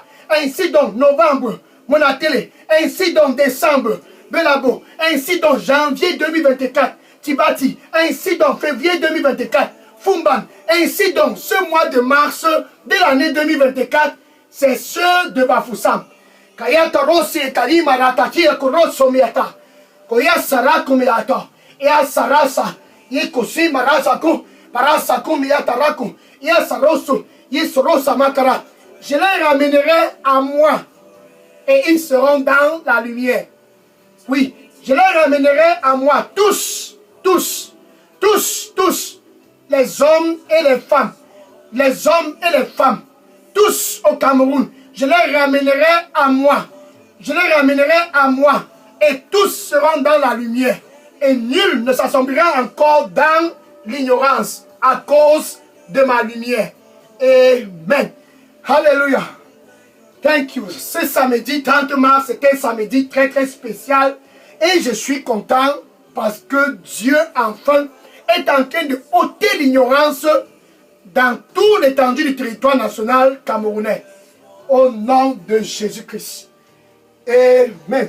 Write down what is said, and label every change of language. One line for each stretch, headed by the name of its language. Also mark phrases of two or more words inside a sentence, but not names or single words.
French: Ainsi donc, novembre, Monatele. Ainsi donc, décembre, Belabo. Ainsi donc, janvier 2024, Tibati. Ainsi donc, février 2024, Fumban. Ainsi donc, ce mois de mars de l'année 2024, c'est ceux de Bafoussam. Kayata Rossi et Kalima Rataki et Koroso Miata. Koya Sarako Miata. Ea Sarasa. Yekosi Marasaku. Parasaku Miataraku. Ea Sarosu. Yesorosa Makara. Je les ramènerai à moi. Et ils seront dans la lumière. Oui, je les ramènerai à moi. Tous, tous, tous, tous. Les hommes et les femmes. Les hommes et les femmes. Tous au Cameroun. Je les ramènerai à moi. Je les ramènerai à moi. Et tous seront dans la lumière. et nul ne s'assombrira encore dans l'ignorance à cause de ma lumière. Amen. Alléluia.
English: Thank you.
French: Ce samedi 30 mars, c'était un samedi très très spécial et je suis content parce que Dieu enfin est en train de ôter l'ignorance dans toute l'étendue du territoire national camerounais. Au nom de Jésus-Christ. Amen.